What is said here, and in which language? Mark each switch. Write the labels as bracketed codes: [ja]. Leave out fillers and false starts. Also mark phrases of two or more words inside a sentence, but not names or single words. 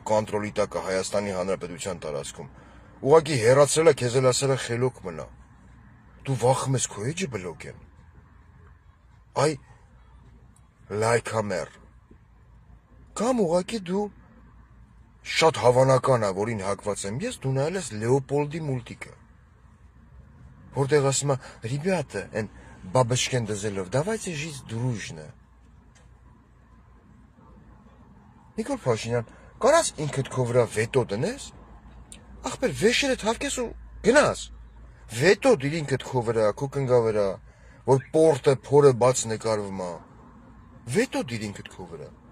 [hy] կոնտրոլի տակ է Հայաստանի Հանրապետության տարածքում, ուղղակի հեռացրել է քեզ էլ ասել է խելոք մնա։ Դու վախում ես քո էջը բլոկեն։ Այ լայքամեր։ Կամ ուղղակի դու շատ հավանական է, որին հակված եմ ես, դու նայել ես Լեոպոլդի մուլտիկը, որտեղ ասում է, «Ребята, այն բաբշկեն դզելով, [ru] давайте жить дружно». [hy] Նիկոլ Փաշինյան, Կարաս ինքդ քո վրա վետո դնես, ախպեր վեշերդ հավկես ու գնաս։ Վետո դիր ինքդ քո վրա, քո կնգա վրա, որ պորտը փորը բաց նկարվում է։ Վետո դիր ինքդ քո վրա։